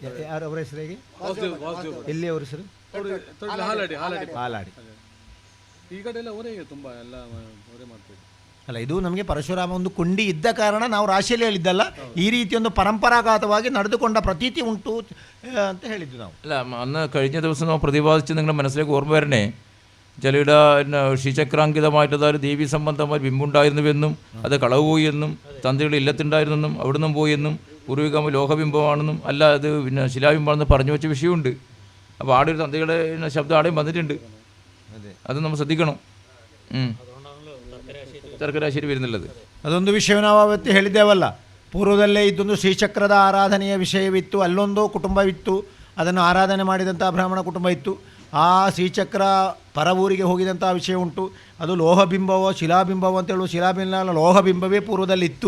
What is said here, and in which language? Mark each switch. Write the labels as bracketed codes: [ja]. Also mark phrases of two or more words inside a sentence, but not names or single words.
[kn] ಯಾರು ಅವರ ಹೆಸರು? ಹೇಗೆ? ಎಲ್ಲಿ ಅವರ ಹೆಸರು? ಹಾಲಾಡಿ. ಈ ಕಡೆ ಎಲ್ಲ ಅವರೇ ತುಂಬ ಎಲ್ಲ ಅವರೇ ಮಾಡ್ತಾರೆ. ಅಲ್ಲ, ಇದು ನಮಗೆ ಪರಶುರಾಮ ಒಂದು ಕೊಂಡಿ ಇದ್ದ ಕಾರಣ ನಾವು ರಾಶಿಯಲ್ಲಿ ಹೇಳಿದ್ದಲ್ಲ, ಈ ರೀತಿ ಒಂದು ಪರಂಪರಾಗತವಾಗಿ ನಡೆದುಕೊಂಡ ಪ್ರತೀತಿ ಉಂಟು ಅಂತ ಹೇಳಿದ್ದು ನಾವು. [ml] അല്ല, അന്ന് കഴിഞ്ഞ ദിവസം നമ്മൾ പ്രതിപാദിച്ച് നിങ്ങളുടെ മനസ്സിലേക്ക് ഓർമ്മ വരണേ, ചിലയുടെ ശ്രീചക്രാങ്കിതമായിട്ടതൊരു ദേവീ സംബന്ധമായ ബിംബുണ്ടായിരുന്നുവെന്നും അത് കളവ് പോയി എന്നും തന്ത്രികൾ ഇല്ലത്തുണ്ടായിരുന്നെന്നും അവിടുന്ന് പോയെന്നും പൂർവിക ലോഹബിംബമാണെന്നും അല്ല അത് പിന്നെ ശിലാബിംബമാണെന്ന് പറഞ്ഞു വെച്ച വിഷയമുണ്ട്. അപ്പോൾ ആടെ ഒരു തന്ത്രികളുടെ ശബ്ദം ആടെയും വന്നിട്ടുണ്ട്, അത് നമ്മൾ ശ്രദ്ധിക്കണം. ತರ್ಕರಾಶಿರಿ വരുന്നുള്ളത് [kn] ಅದೊಂದು ವಿಷಯ ನಾವು ಅವತ್ತು ಹೇಳಿದ್ದೇವಲ್ಲ, ಪೂರ್ವದಲ್ಲೇ ಇದ್ದೊಂದು ಶ್ರೀಚಕ್ರದ ಆರಾಧನೆಯ ವಿಷಯವಿತ್ತು, ಅಲ್ಲೊಂದು ಕುಟುಂಬವಿತ್ತು, ಅದನ್ನು ಆರಾಧನೆ ಮಾಡಿದಂಥ ಬ್ರಾಹ್ಮಣ ಕುಟುಂಬ ಇತ್ತು. ಆ ಶ್ರೀಚಕ್ರ ಪರವೂರಿಗೆ ಹೋಗಿದಂಥ ವಿಷಯ ಉಂಟು. ಅದು ಲೋಹಬಿಂಬವೋ ಶಿಲಾಬಿಂಬವೋ ಅಂತ ಹೇಳುವ ಶಿಲಾಬಿಂಬ ಲೋಹಬಿಂಬವೇ ಪೂರ್ವದಲ್ಲಿತ್ತು.